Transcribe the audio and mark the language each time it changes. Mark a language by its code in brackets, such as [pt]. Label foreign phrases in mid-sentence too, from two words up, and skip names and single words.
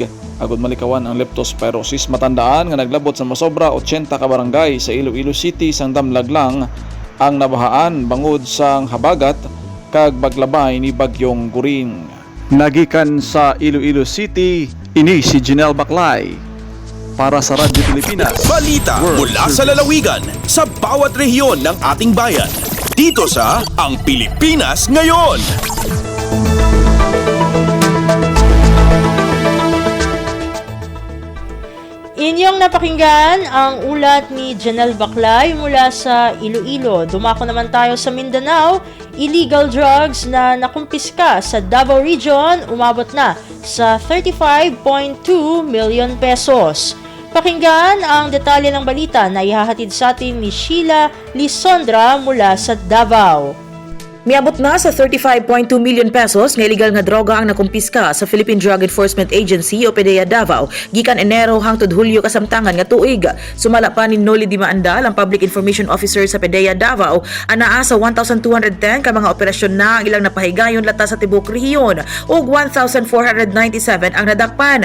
[hil] Agod malikawan ang leptospirosis. Matandaan nga naglabot sa masobra 80 ka barangay sa Iloilo City sang damlag lang ang nabahaan bangod sang habagat kag baglabay ni Bagyong Guring. Nagikan sa Iloilo City, ini si Janelle Baclay para sa Radyo Pilipinas. [tl] Balita mula sa lalawigan sa bawat rehiyon ng ating bayan. Dito sa Ang Pilipinas Ngayon. Inyong napakinggan ang ulat ni Janelle Baclay mula sa Iloilo. Dumako naman tayo sa Mindanao. [en] Illegal drugs [tl] na nakumpiska sa Davao Region umabot na sa 35.2 million pesos. Pakinggan ang detalye ng balita na ihahatid sa atin ni Sheila Lisondra mula sa Davao. [ceb] Miabot na sa 35.2 million pesos nga illegal nga droga ang nakumpiska sa Philippine Drug Enforcement Agency o PDEA Davao gikan Enero hangtod Hulyo kasamtangan nga tuig. Sumala pa ni Noli Dimaandal ang [en] Public Information Officer [ceb] sa PDEA Davao anaa sa 1,210 ka mga operasyon na ang ilang napahigayon lata sa tibok rehiyon ug 1,497 ang nadakpan.